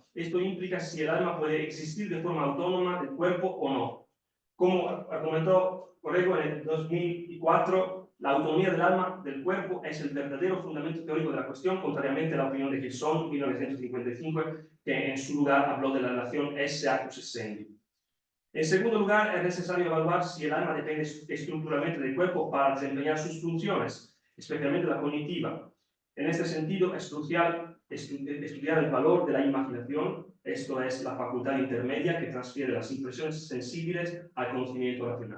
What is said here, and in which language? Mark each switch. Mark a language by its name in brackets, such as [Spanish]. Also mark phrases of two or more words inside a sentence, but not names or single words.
[Spanish] Esto implica si el alma puede existir de forma autónoma del cuerpo o no. Como argumentó Corrego en el 2004, la autonomía del alma del cuerpo es el verdadero fundamento teórico de la cuestión, contrariamente a la opinión de Gilson, 1955, que en su lugar habló de la relación [Latin] esse actus essendi. [Spanish] En segundo lugar, es necesario evaluar si el alma depende estructuralmente del cuerpo para desempeñar sus funciones, especialmente la cognitiva. En este sentido, es crucial estudiar el valor de la imaginación, esto es, la facultad intermedia que transfiere las impresiones sensibles al conocimiento racional.